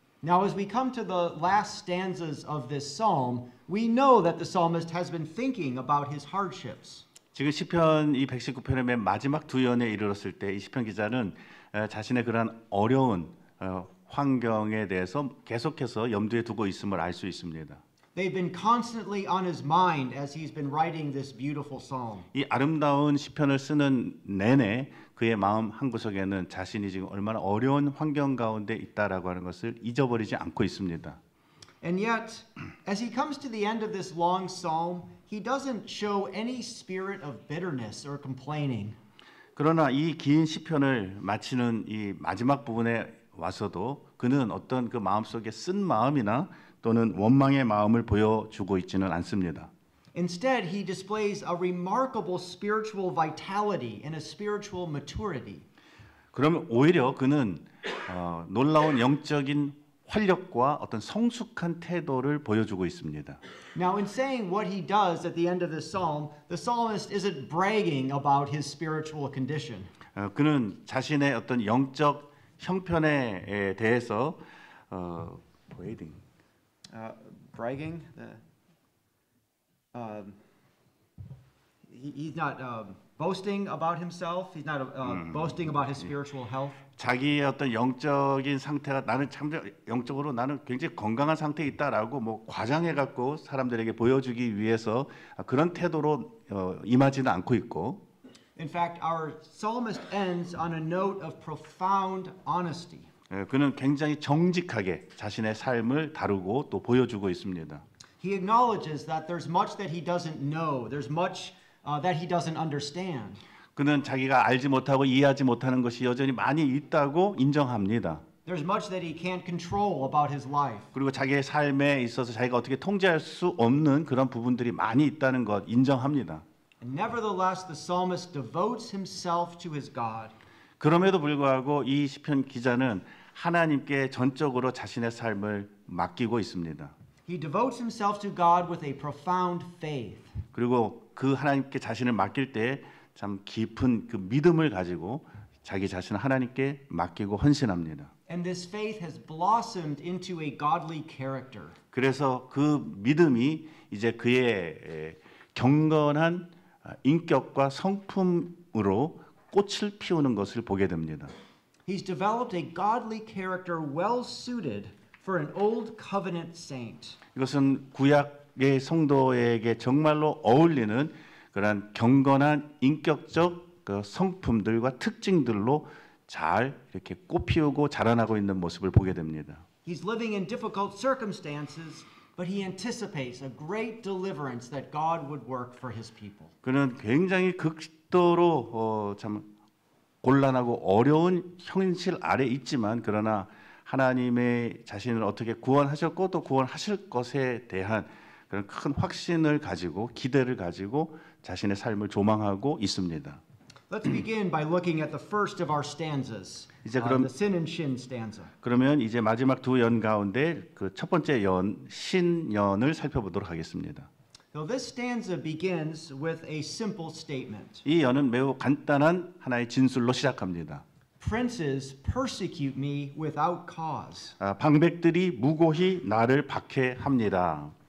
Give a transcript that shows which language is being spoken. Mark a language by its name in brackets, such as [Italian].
[English] Now, as we come to the last stanzas of this psalm, we know that the psalmist has been thinking about his hardships. [Korean] 지금 시편 이 119편의 맨 마지막 두 연에 이르렀을 때 이 시편 기자는 자신의 그런 어려운 환경에 대해서 계속해서 염두에 두고 있음을 알 수 있습니다. [English] They've been constantly on his mind as he's been writing this beautiful psalm. [Korean] 이 아름다운 시편을 쓰는 내내 그의 마음 한구석에는 자신이 지금 얼마나 어려운 환경 가운데 있다라고 하는 것을 잊어버리지 않고 있습니다. [English] And yet, as he comes to the end of this long psalm, he doesn't show any spirit of bitterness or complaining. [Korean] 그러나 이 긴 시편을 마치는 이 마지막 부분에 와서도 그는 어떤 그 마음속에 쓴 마음이나 또는 원망의 마음을 보여주고 있지는 않습니다. [English] Instead, he displays a remarkable spiritual vitality and a spiritual maturity. [Korean] 그러면 오히려 그는 놀라운 영적인 활력과 어떤 성숙한 태도를 보여주고 있습니다. [English] Now, in saying what he does at the end of this psalm, the psalmist isn't bragging about his spiritual condition. [Korean] 그는 자신의 어떤 영적 형편에 대해서 bragging. [English] Bragging? He's not boasting about himself. He's not boasting about his spiritual health. [Korean] 자기의 어떤 영적인 상태가 나는 참 영적으로 나는 굉장히 건강한 상태에 있다라고 뭐 과장해 갖고 사람들에게 보여주기 위해서 그런 태도로 임하지는 않고 있고. [English] In fact, our psalmist ends on a note of profound honesty. [Korean] 그는 굉장히 정직하게 자신의 삶을 다루고 또 보여주고 있습니다. [English] He acknowledges that there's much that he doesn't know. There's much that he doesn't understand. [Korean] 그는 자기가 알지 못하고 이해하지 못하는 것이 여전히 많이 있다고 인정합니다. [English] There's much that he can't control about his life. [Korean] 그리고 자기의 삶에 있어서 자기가 어떻게 통제할 수 없는 그런 부분들이 많이 있다는 것 인정합니다. [English] And nevertheless, the psalmist devotes himself to his God. [Korean] 그럼에도 불구하고 이 시편 기자는 하나님께 전적으로 자신의 삶을 맡기고 있습니다. [English] He devotes himself to God with a profound faith. [Korean] 그리고 그 하나님께 자신을 맡길 때 참 깊은 그 믿음을 가지고 자기 자신을 하나님께 맡기고 헌신합니다. [English] And this faith has blossomed into a godly character. [Korean] 그래서 그 믿음이 이제 그의 경건한 인격과 성품으로 꽃을 피우는 것을 보게 됩니다. [English] He's developed a godly character well suited for an old covenant saint. [Korean] 이것은 구약의 성도에게 정말로 어울리는 그런 경건한 인격적 그 성품들과 특징들로 잘 이렇게 꽃피우고 자라나고 있는 모습을 보게 됩니다. [English] He's living in difficult circumstances, but he anticipates a great deliverance that God would work for his people. [Korean] 그는 굉장히 극도로 참 곤란하고 어려운 현실 아래 있지만 그러나 하나님의 자신을 어떻게 구원하셨고 또 구원하실 것에 대한 그런 큰 확신을 가지고 기대를 가지고 자신의 삶을 조망하고 있습니다. [English] Let's begin by looking at the first of our stanzas, [Korean] 이제 그럼 [English] the sin and shin stanza. [Korean] 그러면 이제 마지막 두 연 가운데 그 첫 번째 연 신연을 살펴보도록 하겠습니다. [English] Now, this stanza begins with a simple statement. [Korean] 이 여는 매우 간단한 하나의 진술로 시작합니다. [English] Princes persecute me without cause. [Korean] 방백들이 무고히 나를 박해합니다.